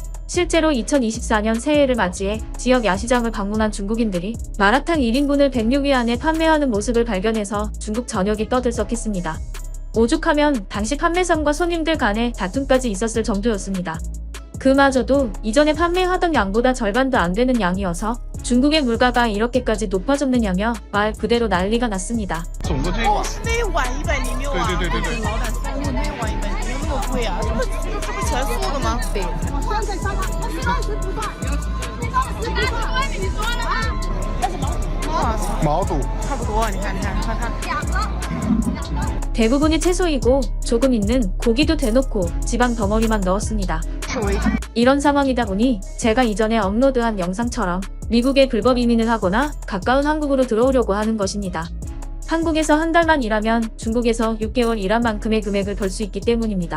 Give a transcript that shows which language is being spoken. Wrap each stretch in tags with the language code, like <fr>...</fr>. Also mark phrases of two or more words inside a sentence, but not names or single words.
<ko>실제로 2024년 새해를 맞이해 지역 야시장을 방문한 중국인들이 마라탕 1인분을 106위안에 판매하는 모습을 발견해서 중국 전역이 떠들썩했습니다. 오죽하면 당시 판매상과 손님들 간의 다툼까지 있었을 정도였습니다. 그마저도 이전에 판매하던 양보다 절반도 안 되는 양이어서 중국의 물가가 이렇게까지 높아졌느냐며 말 그대로 난리가 났습니다.</ko> <zh>是那一碗106啊！对，老板送我那一碗106，没有那么贵啊，这不全素的吗？对。毛肚差不多，你看，</zh> <ko>대부분이 채소이고 조금 있는 고기도 대놓고 지방 덩어리만 넣었습니다. 이런 상황이다 보니 제가 이전에 업로드한 영상처럼 미국에 불법 이민을 하거나 가까운 한국으로 들어오려고 하는 것입니다. 한국에서 한 달만 일하면 중국에서 6개월 일한 만큼의 금액을 벌 수 있기 때문입니다.</ko>